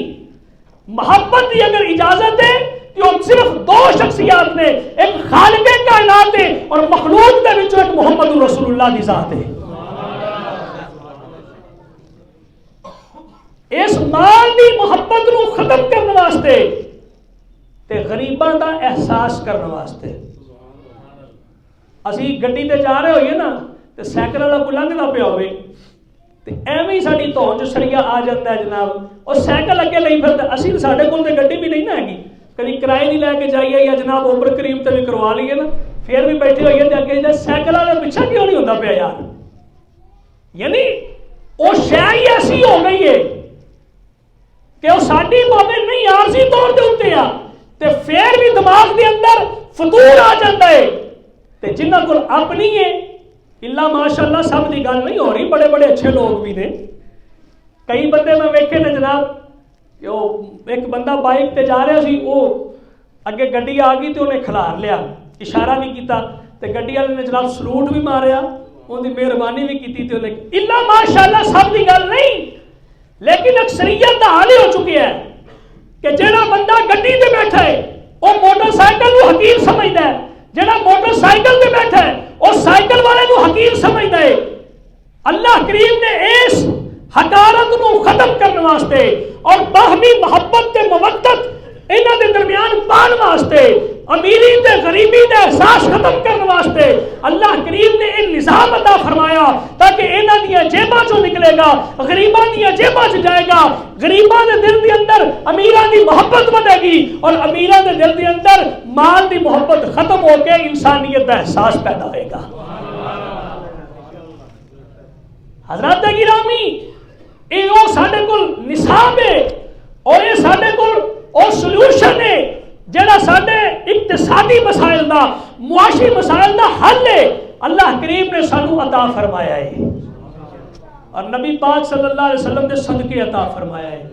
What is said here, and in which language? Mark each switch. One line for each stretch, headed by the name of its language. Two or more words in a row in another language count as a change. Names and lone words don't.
Punjabi: محبت دی اگر اجازت ہے تو صرف دو شخصیات نے، ایک خالق کائنات ہے اور مخلوق دے وچوں ایک محمد رسول اللہ دی ذات ہے. اس مال دی محبت نو ختم کرنے واسطے تے غریباں دا احساس کرنے واسطے اسی گڈی تے جا رہے ہوئے نا تے سائیکل والا کوئی لنگدا پیا ہوئے تے ایویں ہی ساڈی دھون چ سڑیا آ جاتا ہے جناب، اور سائیکل اگے لئی پھردا. اسی ساڈے کول تے گڈی بھی نہیں نا ہیگی، کبھی کرائے نہیں لے کے جائیے یا جناب عمر کریم تے بھی کروا لیے نا، پھر بھی بیٹھے ہوئیے تے اگے سائیکل والا پیچھے کیوں نہیں ہوندا پیا یار؟ یعنی وہ شے ہی ایسی ہو گئی ہے کہ وہ ساڈی بھاویں نہیں عارضی طور تے اوتے آ تے پھر بھی دماغ دے اندر فطور آ جاندا ہے. تے جنہاں کول اپنی ہے اللہ ماشاءاللہ سب دی گل نہیں ہو رہی، بڑے بڑے اچھے لوگ بھی نے. کئی بندے میں ویکھے نے جناب کہ وہ ایک بندہ بائک تے جا رہا سی، وہ اگے گڈی آ گئی تے انہیں کھلار لیا، اشارہ بھی کیتا تے گڈی والے نے جناب سلوٹ بھی ماریا، ان دی مہربانی بھی کیتی تے انہیں اللہ ماشاءاللہ سب دی گل نہیں، لیکن اکثریت دا حال ہی ہو چکی ہے کہ جہاں بندہ گڈی تے بیٹھا ہے وہ موٹر سائیکل نو حقیر سمجھدا ہے، جہاں موٹر سائیکل تے بیٹھا ہے وہ سائیکل والے نو حقیر سمجھدا ہے. اللہ کریم نے اس حقارت نو ختم کرنے واسطے اور باہمی محبت تے مودت انہاں دے درمیان پان واسطے، امیری تے غریبی دا احساس ختم کرنے واسطے اللہ کریم نے ان نظام عطا فرمایا تاکہ انہاں دیاں جیباں چوں نکلے گا، غریباں دیاں جیباں چ جائے گا، غریباں دے دل دے اندر امیراں دی محبت بنے گی اور امیراں دے دل دے اندر مال دی محبت ختم ہو کے انسانیت دا احساس پیدا ہوئے گا. حضرات گرامی، یہ ساڈے کول نصاب ہے اور یہ ساڈے کول اور سولوشن ہے جڑا ساڈے اقتصادی مسائل دا، معاشی مسائل دا حل ہے، اللہ کریم نے سانو عطا فرمایا ہے اور نبی پاک
Arabic: صلی اللہ علیہ وسلم
Punjabi: نے صدقے عطا فرمایا ہے.